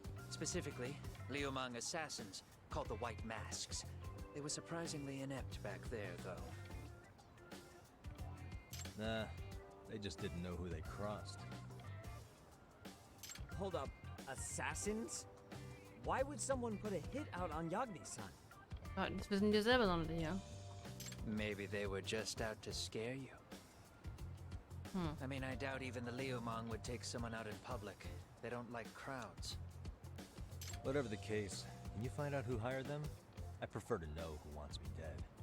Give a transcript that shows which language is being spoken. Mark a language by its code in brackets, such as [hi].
[en] Specifically, Liumang assassins, called the White Masks. They were surprisingly inept back there, though. Nah, they just didn't know who they crossed. Hold up, assassins? Why would someone put a hit out on Yagni-san? [de] Das wissen wir selber noch nicht, ja. [en] Maybe they were just out to scare you. I mean, I doubt even the Liumang would take someone out in public. They don't like crowds. Whatever the case, can you find out who hired them? I prefer to know who wants me dead.